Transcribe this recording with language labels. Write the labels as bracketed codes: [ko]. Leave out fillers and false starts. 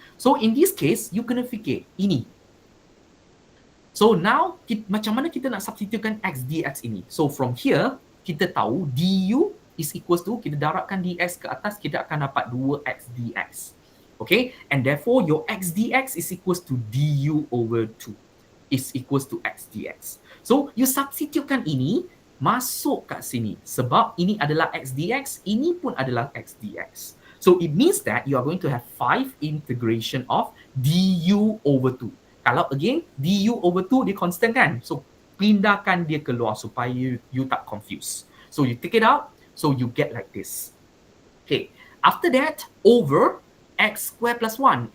[en] So in this case, [ms] you kena fikir ini. So now, macam mana kita nak substitutekan x dx ini? So from here, kita tahu du [en] is equals to, [ms] kita darabkan dx ke atas, kita akan dapat 2x dx. [en] Okay, and therefore your x dx is equals to du over 2 is equals to x dx. [ms] So you substitutekan ini masuk kat sini sebab ini adalah x dx, ini pun adalah x dx. [en] So it means that you are going to have 5 integration of du over 2. [ms] Kalau again du over 2 dia constant kan, so pindahkan dia keluar supaya you tak confused. [en] So you take it out, so you get like this. Okay, after that over x square plus 1.